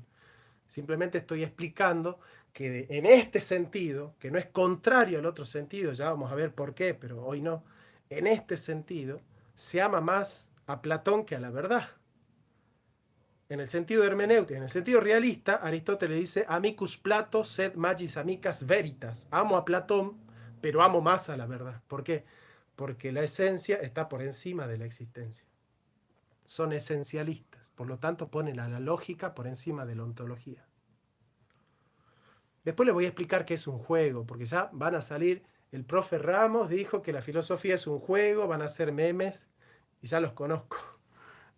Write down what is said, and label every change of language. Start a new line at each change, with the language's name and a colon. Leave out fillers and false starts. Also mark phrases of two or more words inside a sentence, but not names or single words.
Spanish: Simplemente estoy explicando que en este sentido, que no es contrario al otro sentido, ya vamos a ver por qué, pero hoy no, en este sentido, se ama más a Platón que a la verdad. En el sentido hermenéutico, en el sentido realista, Aristóteles dice,
Latin: amicus Plato sed magis amicas veritas.
Spanish: Amo a Platón, pero amo más a la verdad. ¿Por qué? Porque la esencia está por encima de la existencia. Son esencialistas, por lo tanto ponen a la lógica por encima de la ontología. Después les voy a explicar qué es un juego, porque ya van a salir, el profe Ramos dijo que la filosofía es un juego, van a hacer memes, y ya los conozco.